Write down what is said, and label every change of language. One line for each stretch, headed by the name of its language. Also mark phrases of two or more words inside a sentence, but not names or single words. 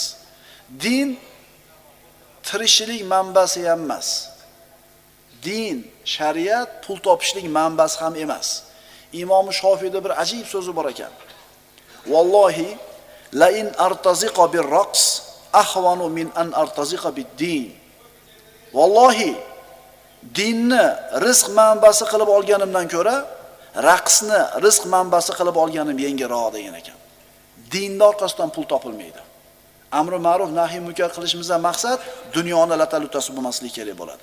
Uzbek: Din tirikchilik manbasi ham emas. Din, shariat pul topishlik manbasi ham emas. Imom Shofiyda bir ajib so'zi bor ekan.
Arabic: والله لأن أرتزق بالرقص أهون من أن أرتزق بالدين.
Uzbek: Vallohi dinni rizq manbasi qilib olganimdan ko'ra raqsni rizq manbasi qilib olganim yengilroq degan ekan. Dinning orqasidan pul topilmaydi. Amri ma'ruf nahiy munkar qilishimizdan maqsad dunyoni latalutasi bo'lmasligi kerak bo'ladi.